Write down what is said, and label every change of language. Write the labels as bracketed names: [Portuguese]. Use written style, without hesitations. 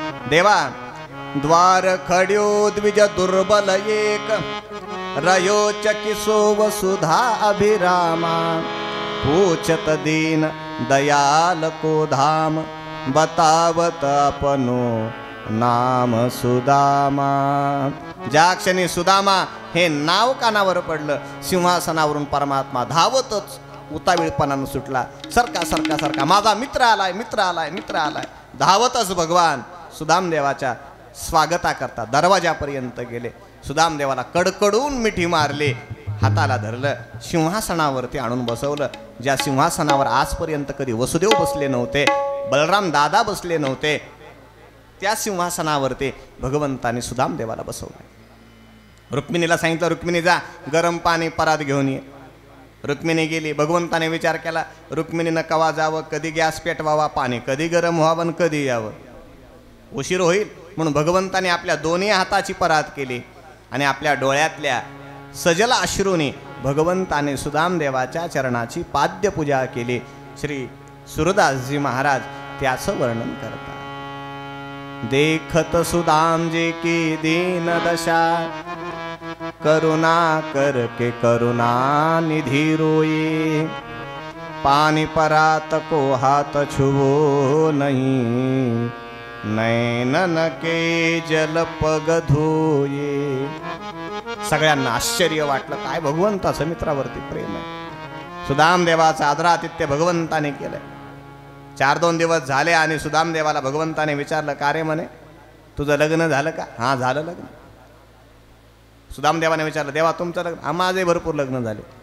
[Hindi] देवा द्वार खड्यो द्विज दुर्बल एक, रयो चकिसो वसुधा अभिरामा, पूछत दीन दयाल को धाम, बतावत अपनो नाम सुदामा। [Marathi] ज्या क्षणी सुदामा हे नाव कानावर पडलं, सिंहासनावरून परमात्मा धावतच उतावीळपणानं सुटला, सरका सरका सरका, माझा मित्र आलाय, मित्र आलाय, मित्र आलाय। धावतच भगवान सुदामदेवाच्या स्वागताकरता दरवाजापर्यंत गेले, सुदामदेवाला कडकडून मिठी मारली, हाताला धरलं, सिंहासनावरती आणून बसवलं, ज्या सिंहासनावर आजपर्यंत कधी वसुदेव बसले नव्हते, बलराम दादा बसले नव्हते, त्या सिंहासनावरती भगवंताने सुदामदेवाला बसवलं। रुक्मिणीला सांगितलं, रुक्मिणी जा गरम पाणी परात घेऊन ये। रुक्मिणी गेली, भगवंताने विचार केला रुक्मिणीनं कवा जावं, कधी गॅस पेटवावा, पाणी कधी गरम व्हावं, कधी यावं, उशीर होईल म्हणून भगवंताने आपल्या दोन्ही हाताची परात केली आणि आपल्या डोळ्यातल्या सजल अश्रूने भगवंताने सुदामदेवाच्या चरणाची पाद्यपूजा केली। श्री सुरदासजी महाराज त्याचं वर्णन करतात। [Hindi] देखत सुदामजी की दीन दशा, करुणा करके करुणा निधि रोए, पानी परात को हाथ छुओ नहीं, नैनन के जल पग धोये। [Marathi] सगळ्यांना आश्चर्य वाटलं, काय भगवंताचं मित्रावरती प्रेम आहे। सुदामदेवाचा आदरातिथ्य भगवंताने केलंय। 4-2 दिवस झाले आणि सुदामदेवाला भगवंताने विचारलं, का रे म्हणे तुझं लग्न झालं का? हां झालं लग्न। सुदामदेवाने विचारलं, देवा तुमचं लग्न? माझे भरपूर लग्न झाले।